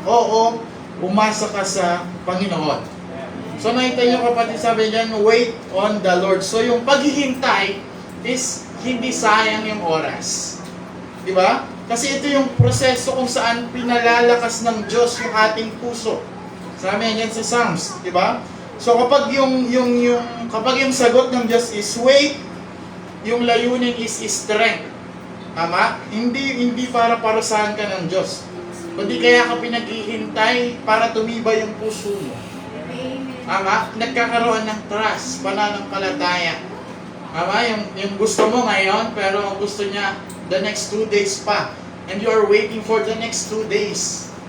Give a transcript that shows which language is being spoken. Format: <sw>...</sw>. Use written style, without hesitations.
<tl>Oo, umasa ka sa Panginoon. So nakita niyo kapatid, sabi niyan,</tl> <en>wait on the Lord.</en> <tl>So yung paghihintay is hindi sayang yung oras. Di ba? Kasi ito yung proseso kung saan pinalalakas ng Diyos yung ating puso. Sabi niyan sa Psalms, di ba? So kapag kapag yung sagot ng Diyos is wait, yung layunin is strength. Tama? Hindi para parusahan ka ng Diyos. Kundi kaya ka pinaghihintay para tumibay yung puso mo. Tama? Nagkakaroon ng trust, pananampalataya. Tama? Yung gusto mo ngayon, pero ang gusto niya</tl> <en>the next 2 days</en> <tl>pa.</tl> <en>And you are waiting for the next 2 days.</en>